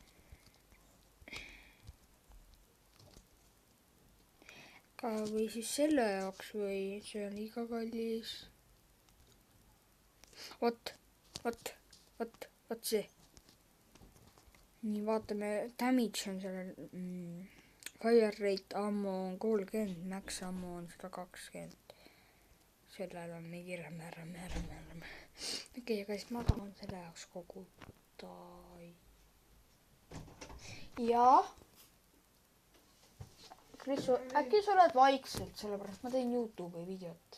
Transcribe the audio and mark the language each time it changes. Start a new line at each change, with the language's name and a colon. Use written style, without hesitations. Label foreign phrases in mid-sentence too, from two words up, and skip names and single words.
Estonian: Või siis selle jaoks või see on liiga kallis. Vot see. Nii, vaatame, damage on sellel,
English: fire rate ammo on 30, max ammo on 120.
Estonian: Sellel on mingi räme. Okei, aga siis ma tahan selle jaoks koguda. Jaa. Krisu, äkki sa oled vaikselt, sellepärast ma teen YouTube'i videot.